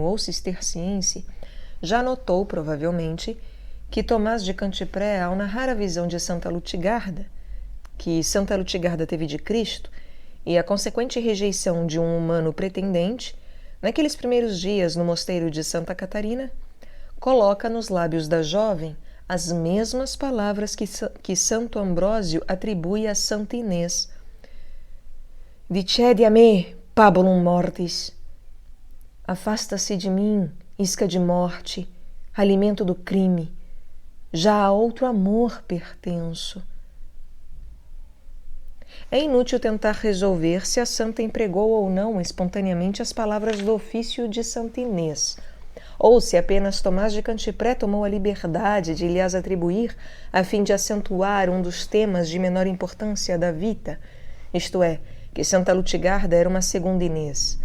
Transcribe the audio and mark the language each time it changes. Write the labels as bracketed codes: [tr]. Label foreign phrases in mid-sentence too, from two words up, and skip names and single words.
[pt] ou cisterciense, já notou, provavelmente, que Tomás de Cantipré, ao narrar a visão de Santa Lutigarda, que Santa Lutigarda teve de Cristo, e a consequente rejeição de um humano pretendente, naqueles primeiros dias no mosteiro de Santa Catarina, coloca nos lábios da jovem as mesmas palavras que Santo Ambrósio atribui a Santa Inês. [la] Dicede a me, pabulum mortis. [pt] Afasta-se de mim, isca de morte, alimento do crime. Já a outro amor pertenço. É inútil tentar resolver se a santa empregou ou não espontaneamente as palavras do ofício de Santa Inês, ou se apenas Tomás de Cantipré tomou a liberdade de lhe as atribuir a fim de acentuar um dos temas de menor importância da Vita, isto é, que Santa Lutigarda era uma segunda Inês.